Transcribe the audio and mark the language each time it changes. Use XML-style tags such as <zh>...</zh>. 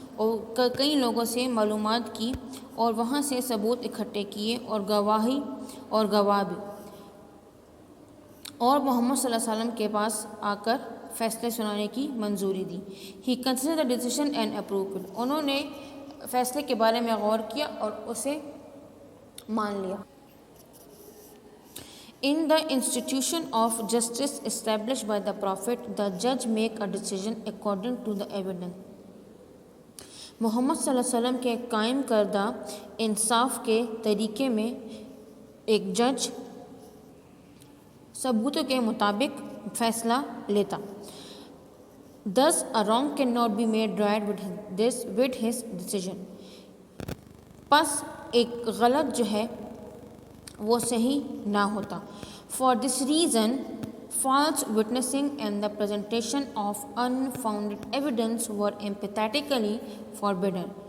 <ur>اور کئی لوگوں سے معلومات کی اور وہاں سے ثبوت اکٹھے کیے اور گواہ بھی، اور محمد صلی اللہ علیہ وسلم کے پاس آ کر فیصلے سنانے کی منظوری دی.</ur> <en>He considered the decision and approved it.</en> <ur>انہوں نے فیصلے کے بارے میں غور کیا اور اسے مان لیا.</ur> <en>In the institution of justice established by the Prophet, the judge make a decision according to the evidence.</en> <ur>محمد صلی اللہ علیہ وسلم کے قائم کردہ انصاف کے طریقے میں ایک جج ثبوتوں کے مطابق فیصلہ لیتا.</ur> <en>Thus, a wrong cannot be made right with his decision.</en> <ur>پس ایک غلط جو ہے وہ صحیح نہ ہوتا.</ur> <en>For this reason, false witnessing and the presentation of unfounded evidence were emphatically forbidden.</en>